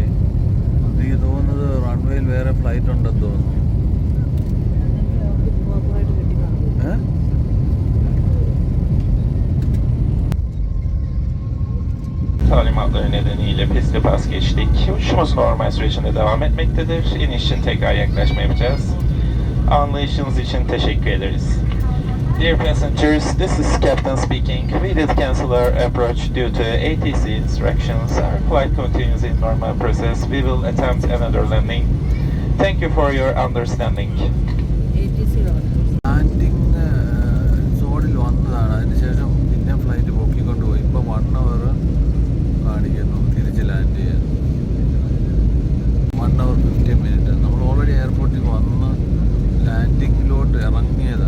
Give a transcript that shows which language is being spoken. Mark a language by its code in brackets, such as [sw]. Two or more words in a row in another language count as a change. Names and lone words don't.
[ml] എനിക്ക് തോന്നുന്നത് റൺവേയിൽ വേറെ ഫ്ലൈറ്റ് ഉണ്ടെന്ന് തോന്നുന്നു. [tr] Talimatları nedeniyle piste pas geçtik. Uçuşumuz normal sürecinde devam etmektedir. İniş için tekrar yaklaşma yapacağız. Anlayışınız için teşekkür ederiz. [en] Dear passengers, this is Captain speaking. We did cancel our approach due to ATC instructions. Our flight continues in normal process. We will attempt another landing. Thank you for your understanding. [ml] ലാൻഡിങ് സോണിൽ വന്നതാണ്. അതിനുശേഷം പിന്നെ ഫ്ലൈറ്റ് പൊക്കിക്കൊണ്ടുപോയി. ഇപ്പോൾ 1 hour കാണിക്കുന്നു തിരിച്ച് ലാൻഡ് ചെയ്യാൻ. [en] 1 hour 15 minutes. [ml] നമ്മൾ ഓൾറെഡി എയർപോർട്ടിൽ വന്ന് ലാൻഡിങ്ങിലോട്ട് ഇറങ്ങിയതാണ്.